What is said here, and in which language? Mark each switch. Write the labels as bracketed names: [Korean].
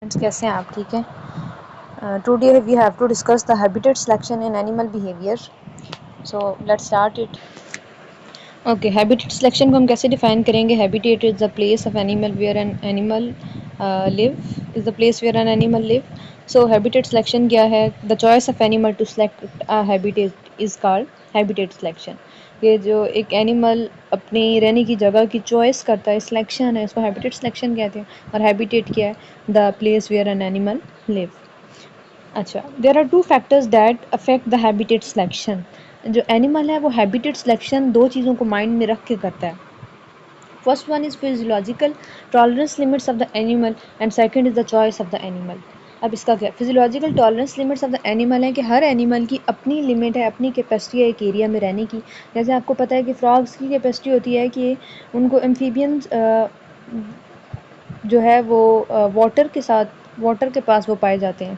[Urdu] کیسے ہیں آپ؟ ٹھیک ہیں؟ [English] Today we have to discuss the habitat selection in animal behaviour. So let's start it. Okay, [Urdu] habitat selection کو ہم کیسے ڈیفائن کریں گے؟ [English] Habitat is the place of animal where an animal live is the place where an animal live. So [Urdu] habitat selection کیا ہے؟ [English] The choice of animal to select habitat is called habitat selection. [Urdu] یہ جو ایک animal اپنی رہنے کی جگہ کی چوائس کرتا ہے، سلیکشن ہے، اس کو ہیبیٹیٹ سلیکشن کہتے ہیں. اور ہیبیٹیٹ کیا ہے؟ [English] The place where an animal live. اچھا، there are two factors that affect the habitat selection. [Urdu] جو اینیمل ہے وہ ہیبیٹیٹ سلیکشن دو چیزوں کو مائنڈ میں رکھ کے کرتا ہے. [English] First one is physiological tolerance limits of the animal and second is the choice of the animal. [Urdu] اب اس کا کیا؟ [English] physiological tolerance limits of the animal [Urdu] ہے کہ ہر اینیمل کی اپنی لمٹ ہے، اپنی کیپیسٹی ہے ایک ایریا میں رہنے کی. جیسے آپ کو پتہ ہے کہ فراگس کی کیپیسٹی ہوتی ہے کہ ان کو ایمفیبینز جو ہے وہ واٹر کے پاس وہ پائے جاتے ہیں.